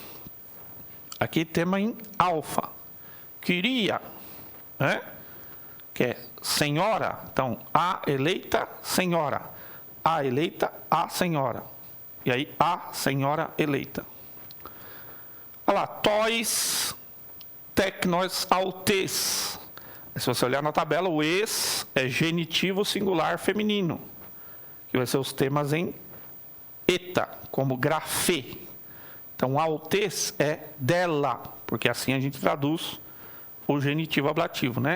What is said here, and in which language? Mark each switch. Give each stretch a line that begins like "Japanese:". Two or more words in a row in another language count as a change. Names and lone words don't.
Portuguese: Aqui tema em alfa. Queria, né? Que é senhora. Então, a eleita, senhora. A eleita, a senhora. E aí, a senhora eleita. Olha lá,
Greek: τοῖς, τέκνοις, αὐτῆς.
Portuguese: Se você olhar na tabela, o es é genitivo singular feminino. Que vai ser os temas em eta, como grafê. Então, autes é dela, porque assim a gente traduz o genitivo ablativo, né?